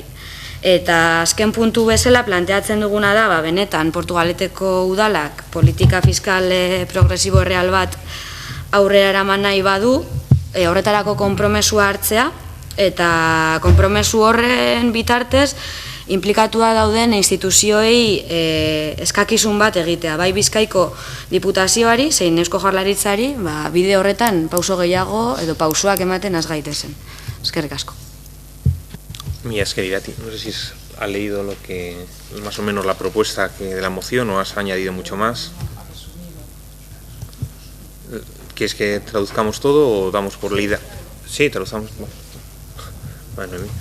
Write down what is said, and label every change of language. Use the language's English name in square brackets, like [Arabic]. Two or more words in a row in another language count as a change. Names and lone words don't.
[Basque] Eta azken puntu bezala planteatzen duguna da, benetan Portugaleteko udalak politika fiskal progresibo real bat aurrera eraman nahi badu, horretarako konpromesua hartzea, eta konpromesu horren bitartez implikatua dauden instituzioei eskakizun bat egitea. Bai Bizkaiko Diputazioari, zein Eusko Jaurlaritzari, bide horretan pauso gehiago edo pausoak ematen az gaitezen. Eskerrik asko. [Spanish] Mira, es que Irati, no sé si has leído más o menos la propuesta de la moción o has añadido mucho más. ¿Quieres que traduzcamos todo o damos por leída? Sí, traduzcamos. Bueno,